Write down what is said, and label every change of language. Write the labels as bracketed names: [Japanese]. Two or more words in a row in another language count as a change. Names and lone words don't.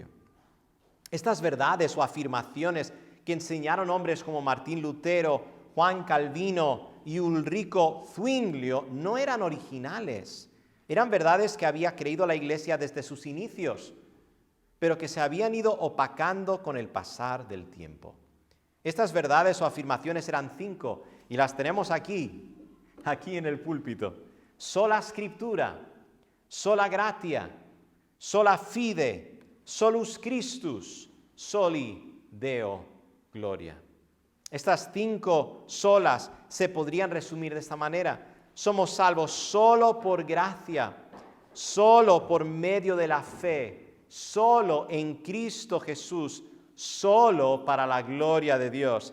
[Spanish] Estas verdades o afirmaciones que enseñaron hombres como Martín Lutero, Juan Calvino y Ulrico Zwinglio no eran originales. Eran verdades que había creído la Iglesia desde sus inicios, pero que se habían ido opacando con el pasar del tiempo. Estas verdades o afirmaciones eran 5 y las tenemos aquí en el púlpito. [Latin] Sola Scriptura, sola gratia, sola fide, solus Christus, soli Deo gloria. [Spanish] Estas 5 solas se podrían resumir de esta manera. Somos salvos solo por gracia, solo por medio de la fe, solo en Cristo Jesús, solo para la gloria de Dios.